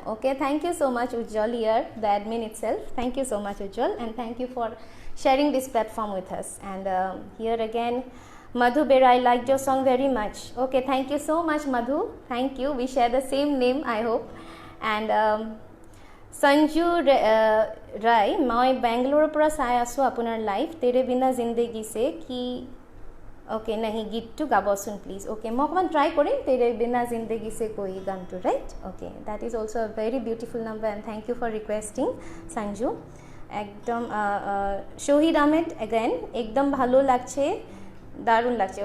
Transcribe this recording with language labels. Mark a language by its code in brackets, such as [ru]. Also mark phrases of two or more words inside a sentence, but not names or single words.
[en] Okay, thank you so much Ujjwal, here the admin itself, thank you so much Ujjwal, and thank you for sharing this platform with us. And here again Madhu Bera, I liked your song very much. Okay, thank you so much Madhu, thank you, we share the same name I hope. And Sanju Rai, [as] মই বেংগলোৰৰ পৰা চাই আছোঁ আপোনাৰ লাইভ, তেৰে বিনা জিন্দগী সে কি। অ'কে, নাহি গীতটো গাবচোন প্লিজ। অ'কে, মই অকণমান ট্ৰাই কৰিম তেৰে বিনা জিন্দগী সে কৈ গানটো, ৰাইট? অ'কে, [en] That is also a very beautiful number, and thank you for requesting Sanju. [bn] একদম শহীদ আহমেদ এগেন, একদম ভালো লাগছে, দারুণ লাগছে।